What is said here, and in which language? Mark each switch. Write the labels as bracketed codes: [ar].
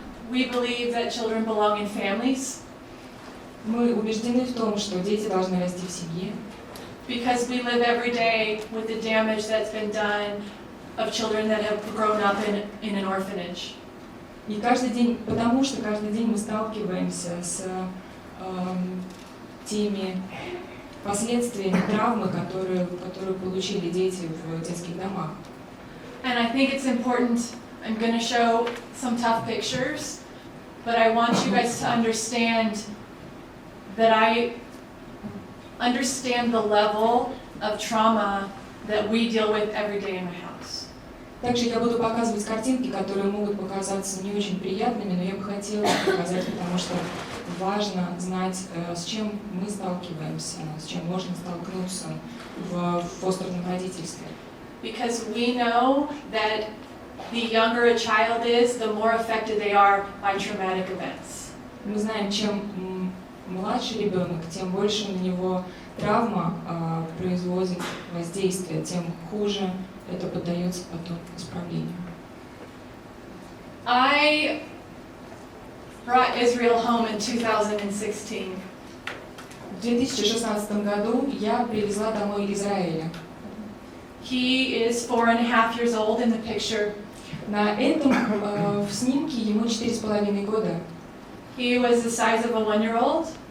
[en] We believe that children belong in families [ru] Мы убеждены в том, что дети должны расти в семье, [en] because we live every day with the damage that's been done of children that have grown up in an orphanage. [ru] и каждый день, потому что каждый день мы сталкиваемся с теми последствиями травмы, которые получили дети в детских домах. [en] And I think it's important, I'm going to show some tough pictures, but I want you guys to understand that I understand the level of trauma that we deal with every day in my house. [ru] Также я буду показывать картинки, которые могут показаться не очень приятными, но я бы хотела показать, потому что важно знать, с чем мы сталкиваемся, с чем можно столкнуться в фостерном родительстве. [en] Because we know that the younger a child is, the more affected they are by traumatic events. [ru] Мы знаем, чем младший ребенок, тем больше на него травма производит воздействие, тем хуже это поддается потом исправлению. [en] I brought Israel home in 2016. [ru] В 2016 году я привезла домой Израиля. [en] He is 4.5 years old in the picture. [ru] На этом в снимке ему 4,5 года. [en] He was the size of a 1-year-old.